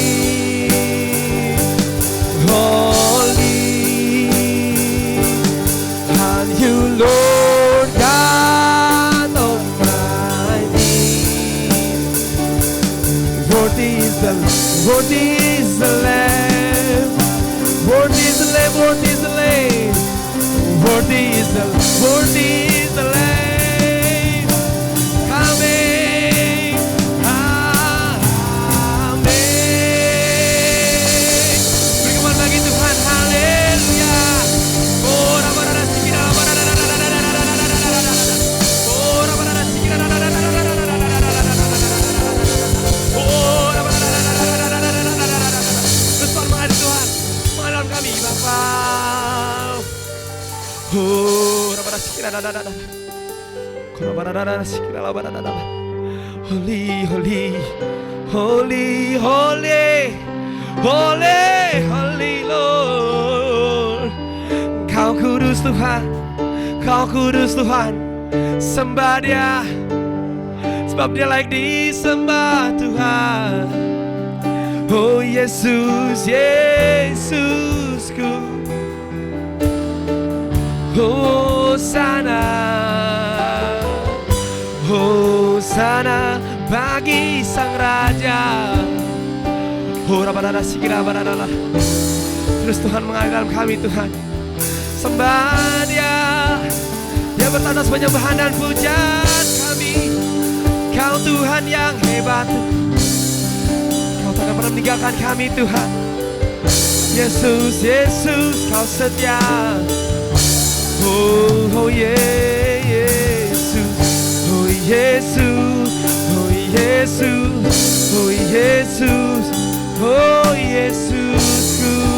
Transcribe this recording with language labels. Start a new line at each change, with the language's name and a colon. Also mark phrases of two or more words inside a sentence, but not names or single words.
English: Holy are you, Lord God Almighty. Worthy is the Lamb, worthy is the Lamb, worthy is the Lamb, worthy is the Lamb, worthy is the Lamb, worthy is the Lamb. Amen, amen.
Indonesian: Berikan bagi Tuhan, haleluya. Oh, rabarara sikira, rabarara. Oh, rabarara sikira, oh, rabarara. Terus Tuhan mengasihi Tuhan, mengenal kami Bapa. Oh, rabarara sikira, rabarara sikira, rabarara.
English: Holy, holy, holy, holy, holy, holy Lord.
Indonesian: Kau kudus Tuhan, Kau kudus Tuhan. Sembah Dia, sebab Dia layak disembah Tuhan. Oh Yesus, Yesusku. Hosana, Hosana bagi Sang Raja. Oh rabarara sikira, rabarara. Terus Tuhan mengagam kami Tuhan. Sembah Dia, Dia bertanda penyembahan dan pujian kami. Kau Tuhan yang hebat, Kau takkan pernah meninggalkan kami Tuhan. Yesus, Yesus, Kau setia. Oh, oh Yesus, oh Yesus, oh Yesus, oh Yesus, oh Yesusku.